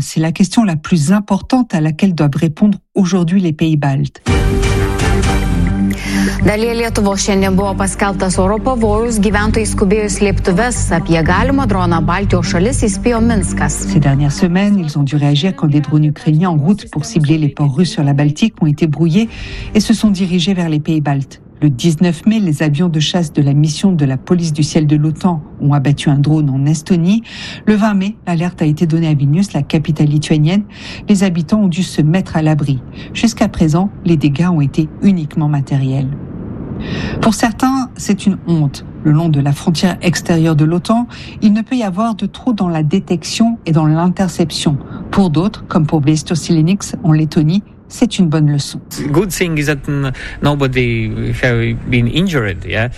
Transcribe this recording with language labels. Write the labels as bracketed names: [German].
[French] C'est la question la plus importante à laquelle doivent répondre aujourd'hui les pays baltes. [Lithuanian] Dalyje Lietuvos šiandien buvo paskelbtas oro pavojus, gyventojai skubėjo slėptuves. Apie galimą droną Baltijos šalis įspėjo Minskas. [French] Ces dernières semaines, ils ont dû réagir quand des drones ukrainiens en route pour cibler les ports russes sur la Baltique ont été brouillés et se sont dirigés vers les pays baltes. Le 19 mai, les avions de chasse de la mission de la police du ciel de l'OTAN ont abattu un drone en Estonie. Le 20 mai, l'alerte a été donnée à Vilnius, la capitale lituanienne. Les habitants ont dû se mettre à l'abri. Jusqu'à présent, les dégâts ont été uniquement matériels. Pour certains, c'est une honte. Le long de la frontière extérieure de l'OTAN, il ne peut y avoir de trou dans la détection et dans l'interception. Pour d'autres, comme pour Blesto Silenix en Lettonie, c'est une bonne leçon. [English] Good thing is that nobody has been injured, yeah.